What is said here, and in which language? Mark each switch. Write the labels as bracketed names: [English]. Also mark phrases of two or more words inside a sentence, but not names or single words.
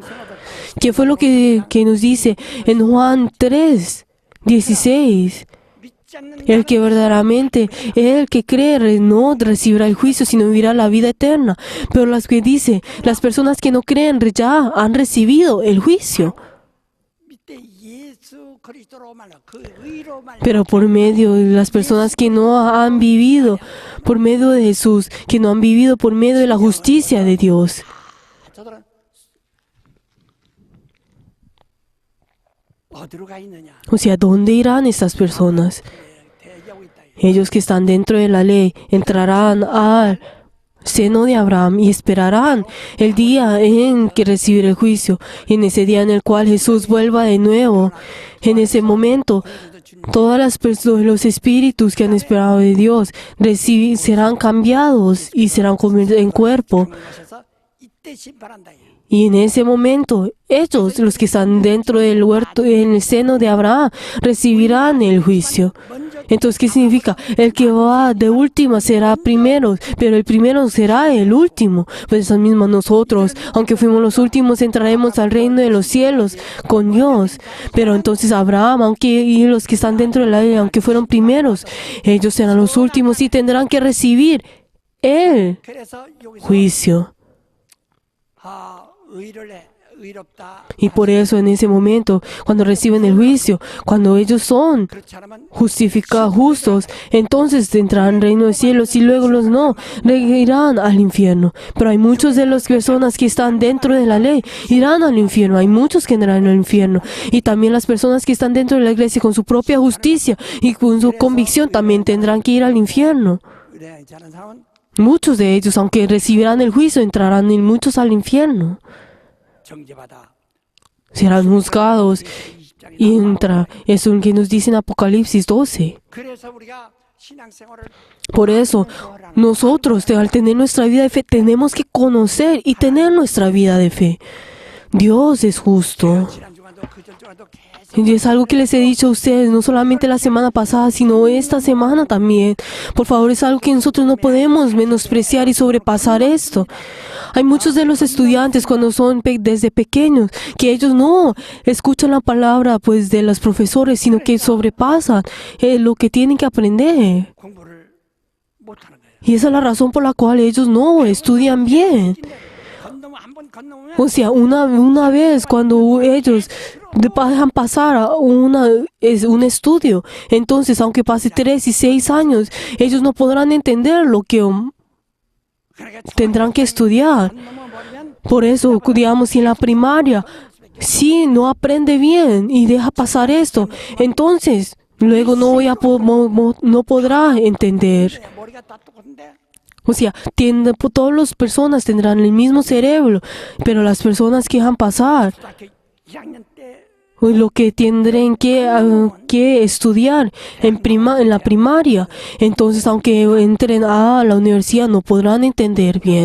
[Spanish] ¿Qué fue lo que nos dice en Juan 3:16? El que verdaderamente, el que cree, no recibirá el juicio, sino vivirá la vida eterna. Pero las que dice, las personas que no creen ya han recibido el juicio. [Korean] 밑에 예수 그리스도로만 그 의로만 [Spanish] Pero por medio de las personas que no han vivido, por medio de Jesús, que no han vivido por medio de la justicia de Dios. [Korean] 저들은 어디로 가 있느냐? [Spanish] O sea, ¿dónde irán estas personas? [Korean] 대기하고 있다. [Spanish] Ellos que están dentro de la ley entrarán al seno de Abraham y esperarán el día en que recibir el juicio, y en ese día en el cual Jesús vuelva de nuevo. En ese momento, todas las personas, los espíritus que han esperado de Dios, serán cambiados y serán convertidos en cuerpo. [Korean] 하셔서 이때 심판한다. [Spanish] Y en ese momento, ellos, los que están dentro del huerto, en el seno de Abraham, recibirán el juicio. Entonces, ¿qué significa? El que va de última será primero, pero el primero será el último. Pues eso mismo nosotros, aunque fuimos los últimos, entraremos al reino de los cielos con Dios. Pero entonces Abraham, y los que están dentro de la ley, aunque fueron primeros, ellos serán los últimos y tendrán que recibir el [Korean] 그래서 여기서 [Spanish] juicio. [Korean] 의롭다. [Spanish] Y por eso en ese momento, cuando reciben el juicio, cuando ellos son [Korean] 그렇지 않으면 [Spanish] justificados, justos, entonces entrarán al reino de cielos, y luego los no, irán al infierno. Pero hay muchas de las personas que están dentro de la ley, irán al infierno. Hay muchos que entrarán al infierno. Y también las personas que están dentro de la iglesia con su propia justicia y con su convicción también tendrán que ir al infierno. [Korean] 의뢰하지 않은 사람은 [Spanish] Muchos de ellos, aunque recibirán el juicio, entrarán y muchos al infierno. [Korean] 정죄받아. [Spanish] Serán juzgados y entra. Eso es lo que nos dice en Apocalipsis 12. [Korean] 그래서 우리가 신앙생활을 [Spanish] Por eso, nosotros, al tener nuestra vida de fe, tenemos que conocer y tener nuestra vida de fe. Dios es justo. [Korean] 지난주간도 그전주간도 계속 [Spanish] Y es algo que les he dicho a ustedes, no solamente la semana pasada, sino esta semana también. Por favor, es algo que nosotros no podemos menospreciar y sobrepasar esto. Hay muchos de los estudiantes cuando son desde pequeños, que ellos no escuchan la palabra pues de los profesores, sino que sobrepasan lo que tienen que aprender. [Korean] 공부를 못하는 거예요. [Spanish] Y esa es la razón por la cual ellos no estudian bien. [Korean] 한번 건너면 [Spanish] O sea, una vez cuando ellos dejan pasar a un estudio, entonces aunque pase 3 y 6 años, ellos no podrán entender lo que tendrán que estudiar. [Korean] 넘어버리면 [Spanish] Por eso, digamos, si en la primaria, si no aprende bien y deja pasar esto, entonces luego no podrá entender. [Korean] 머리가 다 똑같은데 [Spanish] O sea, todas las personas tendrán el mismo cerebro, pero las personas que dejan pasar, [Korean] 중학교 2학년 때 [Spanish] lo que tendrán que estudiar en la primaria, entonces aunque entren a la universidad no podrán entender bien.